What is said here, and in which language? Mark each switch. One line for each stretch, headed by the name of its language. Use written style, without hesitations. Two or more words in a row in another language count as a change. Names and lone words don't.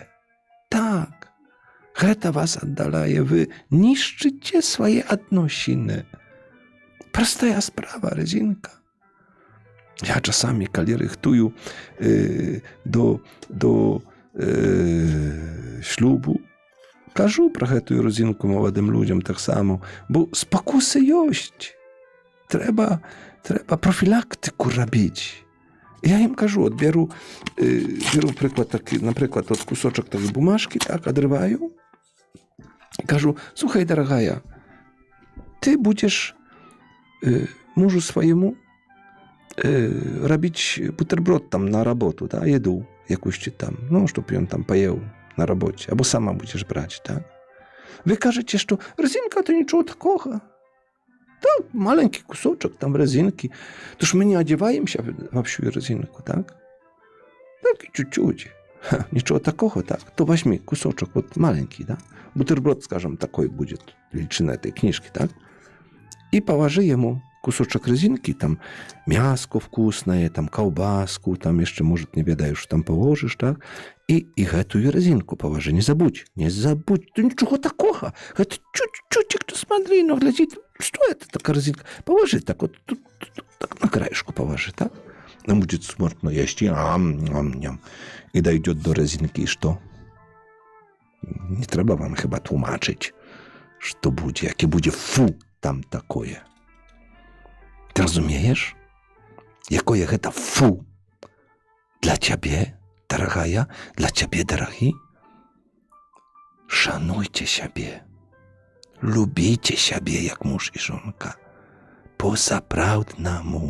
Polish: Tak. To was oddalaje. Wy niszczycie swoje odnosiny. Prosta sprawa, Rezinka. Ja czasami, kiedy rychtuję do ślubu,
Ukrainian: кажу про
Polish: tę rodzinkę młodym ludziom tak samo, bo spokusy jest. Trzeba profilaktyku robić.
Ukrainian: Ja im кажу, от беру приклад такий, наприклад, от кусочок такої бумажки, так, одрываю, і кажу, слухай, дорогая, ти будеш мужу своєму робити бутерброд там на роботу, да, їду якусь там, ну, щоб він там поїв на роботі, або сама будеш брати, так? Ви кажете, що резинка то нічого такого. Так, маленький кусочок там резинки. Тож ми не одягаємося в общу резинку, так? Так, і чуть-чуть. Нічого такого, так?
Russian: То возьми кусочок, вот маленький, да? Бутерброд, скажем, такой будет, величина этой книжки, так? И положи ему кусочок резинки, там мяско вкусное, там колбаску, там еще, может, не ведаешь, что там положишь, так? И эту резинку положи, не забудь, то ничего такого. Это чуть-чуть, кто смотри, но глядит, что это такая резинка? Положи так, вот тут, так на краешку положи, так? Он будет смутно есть, и дойдет до резинки, и что?
Ukrainian: Не треба вам
Polish: chyba tłumaczyć,
Russian: что будет,
Polish: jakie będzie
Russian: фу там такое.
Polish: Ty rozumiesz? Jakie jest to fu dla ciebie, drogaja, dla ciebie, drogi? Szanujcie siebie. Lubicie siebie jak mąż i żonka. Po zaprawdnemu.